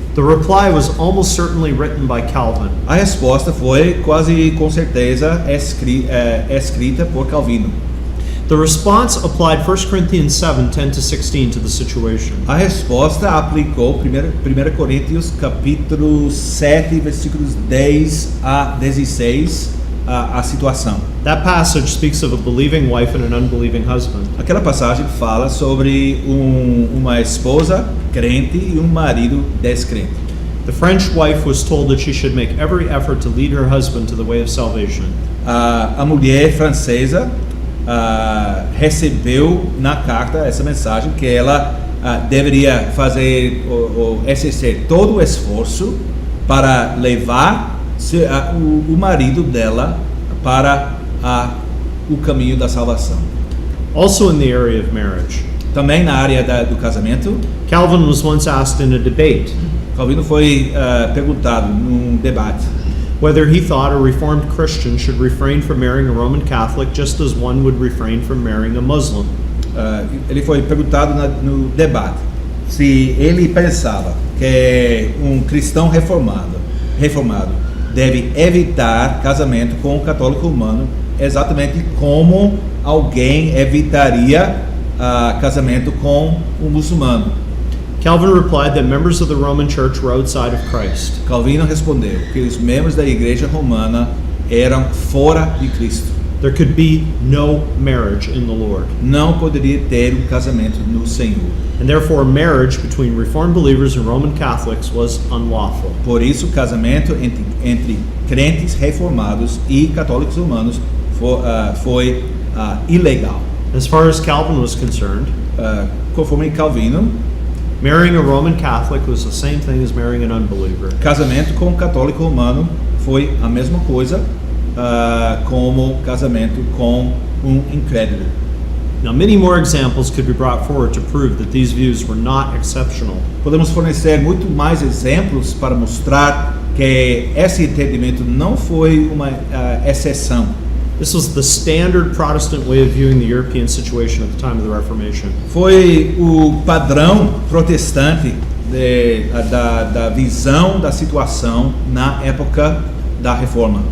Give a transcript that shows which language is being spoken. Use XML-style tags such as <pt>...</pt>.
<en>The reply was almost certainly written by Calvin.</en> <pt>A resposta foi quase com certeza escrita por Calvino.</pt> <en>The response applied 1 Corinthians 7:10-16 to the situation.</en> <pt>A resposta aplicou 1 Coríntios capítulo 7, versículos 10 a 16 a situação.</pt> <en>That passage speaks of a believing wife and an unbelieving husband.</en> <pt>Aquela passagem fala sobre uma esposa crente e marido descrente.</pt> <en>The French wife was told that she should make every effort to lead her husband to the way of salvation.</en> <pt>A mulher francesa recebeu na carta essa mensagem que ela deveria fazer ou exercer todo o esforço para levar o marido dela para o caminho da salvação.</pt> <en>Also in the area of marriage,</en> <pt>Também na área do casamento,</pt> <en>Calvin was once asked in a debate</en> <pt>Calvino foi perguntado num debate</pt> <en>whether he thought a Reformed Christian should refrain from marrying a Roman Catholic just as one would refrain from marrying a Muslim.</en> <pt>ele foi perguntado no debate se ele pensava que um cristão reformado deve evitar casamento com um católico romano, exatamente como alguém evitaria casamento com um muçulmano.</pt> <en>Calvin replied that members of the Roman Church were outside of Christ.</en> <pt>Calvino respondeu que os membros da Igreja Romana eram fora de Cristo.</pt> <en>There could be no marriage in the Lord.</en> <pt>Não poderia ter um casamento no Senhor.</pt> <en>And therefore marriage between Reformed believers and Roman Catholics was unlawful.</en> <pt>Por isso, o casamento entre crentes reformados e católicos romanos foi ilegal.</pt> <en>As far as Calvin was concerned,</en> <pt>Conforme Calvino,</pt> <en>marrying a Roman Catholic was the same thing as marrying an unbeliever.</en> <pt>casamento com um católico romano foi a mesma coisa como casamento com um incrédulo.</pt> <en>Now, many more examples could be brought forward to prove that these views were not exceptional.</en> <pt>Podemos fornecer muito mais exemplos para mostrar que esse entendimento não foi uma exceção.</pt> <en>This was the standard Protestant way of viewing the European situation at the time of the Reformation.</en> <pt>Foi o padrão protestante da visão da situação na época da Reforma.</pt>